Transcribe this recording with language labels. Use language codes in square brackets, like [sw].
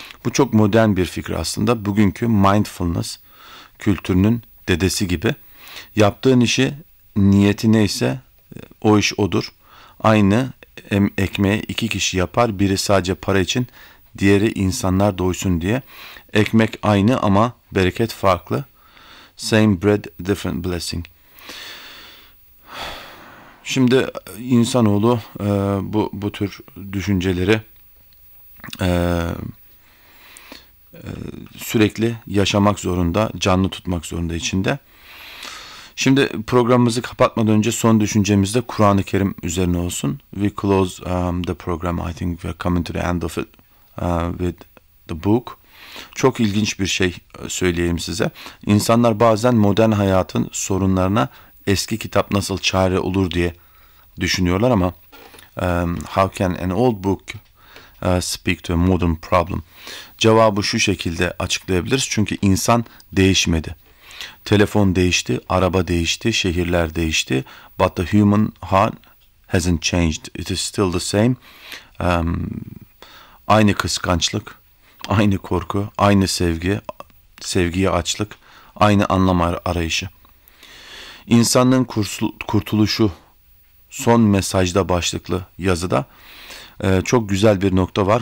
[tr] Bu çok modern bir fikir aslında. Bugünkü mindfulness kültürünün dedesi gibi. Yaptığın işi, niyeti neyse o iş odur. Aynı ekmeği iki kişi yapar. Biri sadece para için, diğeri insanlar doysun diye. Ekmek aynı ama bereket farklı. [en] Same bread, different blessing. [tr] Şimdi insanoğlu bu tür düşünceleri sürekli yaşamak zorunda, canlı tutmak zorunda içinde. Şimdi programımızı kapatmadan önce son düşüncemiz de Kur'an-ı Kerim üzerine olsun. [en] We close the program, I think we're coming to the end of it with the book. [tr] Çok ilginç bir şey söyleyeyim size. İnsanlar bazen modern hayatın sorunlarına eski kitap nasıl çare olur diye düşünüyorlar ama [en] how can an old book speak to a modern problem? [tr] Cevabı şu şekilde açıklayabiliriz. Çünkü insan değişmedi. Telefon değişti, araba değişti, şehirler değişti. [en] But the human heart hasn't changed. It is still the same. [tr] Aynı kıskançlık, aynı korku, aynı sevgi, sevgiye açlık, aynı anlam arayışı. İnsanlığın kurtuluşu son mesajda başlıklı yazıda çok güzel bir nokta var.